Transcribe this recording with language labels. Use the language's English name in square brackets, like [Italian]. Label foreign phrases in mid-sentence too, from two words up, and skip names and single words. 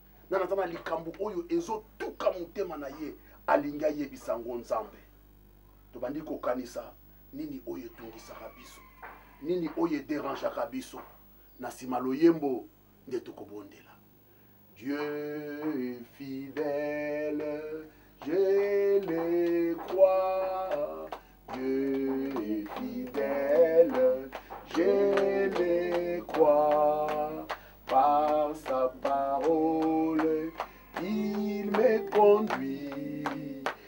[Lingala] Nani aza na likambo oyo ezotuka motema na ye, alingi ayebisa ngo Nzambe? Tobandi kokanisa nini oyo etungisaka biso, nini oyo ederangeaka biso. Na nsima loyembo, Nde tokobondela. [French] Dieu est fidèle, je le crois. Dieu est fidèle, je le crois. Par sa parole, il me conduit.